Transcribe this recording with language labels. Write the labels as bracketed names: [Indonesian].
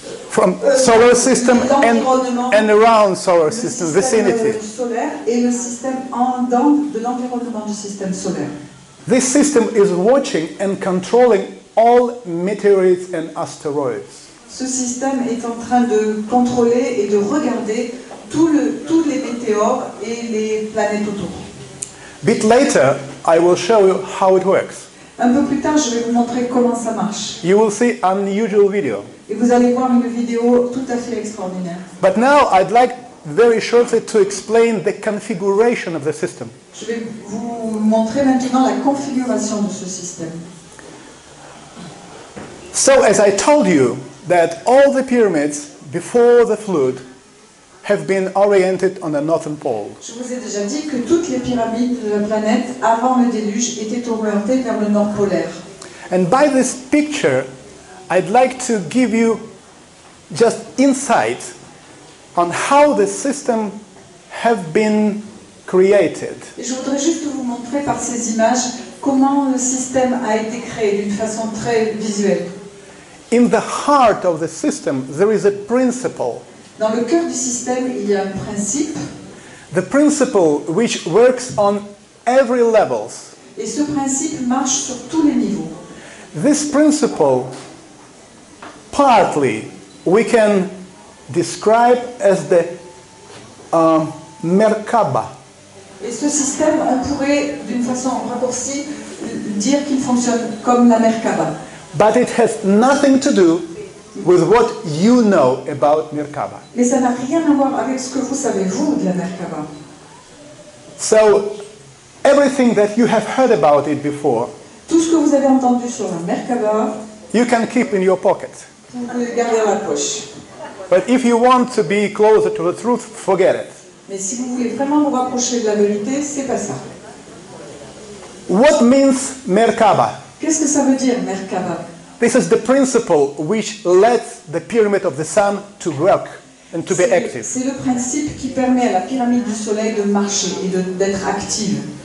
[English] From solar system and around solar [French] le [English] system, [French] système [English] vicinity. [French] solaire et le système de l'environnement du système solaire. [English] This system is watching and controlling all meteorites and asteroids. [French] Ce système est en train de contrôler et de regarder tous les météores et les planètes autour. [English] Bit later, I will show you how it works. [French] Un peu plus tard, je vais vous montrer comment ça marche. [English] You will see unusual video. [French] Et vous allez voir une vidéo tout à fait extraordinaire. [English] But now I'd like very shortly to explain the configuration of the system. [French] Je vais vous montrer maintenant la configuration de ce système. [English] So as I told you that all the pyramids before the flood have been oriented on the northern pole. [French] Je vous ai déjà dit que toutes les pyramides de la planète avant le déluge étaient orientées vers le nord polaire. [English] And by this picture, I'd like to give you just insight on how the system have been created. [French] Et je voudrais juste vous montrer par ces images comment le système a été créé d'une façon très visuelle. [English] In the heart of the system, there is a principle. [French] Dans le cœur du système, il y a un principe, [English] The principle which works on every levels. [French] et ce principe marche sur tous les niveaux. [English] This principle, partly, we can describe as the Merkaba. [French] Et ce système, on pourrait, d'une façon raccourcie, dire qu'il fonctionne comme la Merkaba. [English] But it has nothing to do with what you know about Merkaba. [French] Mais ça n'a rien à voir avec ce que vous savez, vous, de la Merkaba. [English] So, everything that you have heard about it before, [French] Tout ce que vous avez entendu sur la Merkaba, [English] you can keep in your pocket. [French] vous pouvez le garder dans la poche. [English] But if you want to be closer to the truth, forget it. [French] Mais si vous voulez vraiment vous rapprocher de la vérité, c'est pas ça. [English] What means Merkaba? [French] Qu'est-ce que ça veut dire, Merkaba? [English] This is the principle which lets the pyramid of the sun to work and to be active. [French] C'est le principe qui permet à la pyramide du soleil de marcher et d'être active.